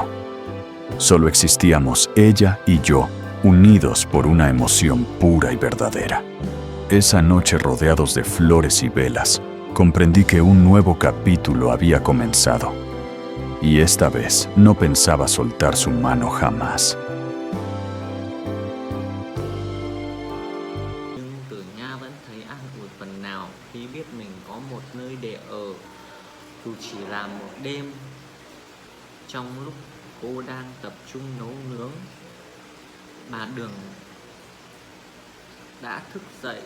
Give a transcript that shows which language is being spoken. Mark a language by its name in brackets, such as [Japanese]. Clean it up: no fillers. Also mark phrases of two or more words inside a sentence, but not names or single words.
[Spanish] Solo existíamos ella y yo, unidos por una emoción pura y verdadera. Esa noche, rodeados de flores y velas, comprendí que un nuevo capítulo había comenzado. y esta vez no pensaba soltar su mano jamás. [Vietnamese] Nhưng Tử Nha vẫn thấy an ủi phần nào khi biết mình có một nơi để ở, dù chỉ là một đêm. Trong lúc cô đang tập trung nấu nướng, bà Đường đã thức dậy.